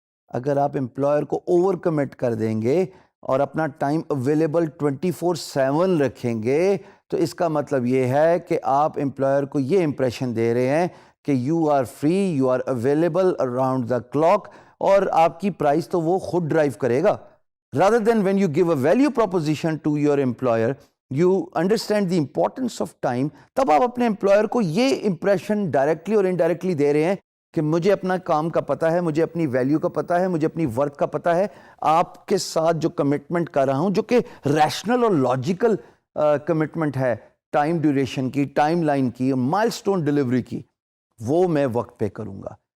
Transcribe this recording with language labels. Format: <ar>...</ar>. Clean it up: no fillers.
<ur>اگر آپ امپلائر کو اوور کمٹ کر دیں گے اور اپنا ٹائم اویلیبل 24/7 رکھیں گے تو اس کا مطلب یہ ہے کہ آپ امپلائر کو یہ امپریشن دے رہے ہیں کہ</ur> <en>you are free, you are available around the clock,</en> <ur>اور آپ کی پرائز تو وہ خود ڈرائیو کرے گا.</ur> <en>rather than when you give a value proposition to your employer, you understand the importance of time.</en> <ur>تب آپ اپنے امپلائر کو یہ امپریشن ڈائریکٹلی اور انڈائریکٹلی دے رہے ہیں کہ مجھے اپنا کام کا پتہ ہے، مجھے اپنی ویلیو کا پتہ ہے، مجھے اپنی ورتھ کا پتہ ہے. آپ کے ساتھ جو کمٹمنٹ کر رہا ہوں، جو کہ ریشنل اور لاجیکل کمٹمنٹ ہے، ٹائم ڈیوریشن کی، ٹائم لائن کی، مائل سٹون ڈلیوری کی، وہ میں وقت پہ کروں گا.</ur>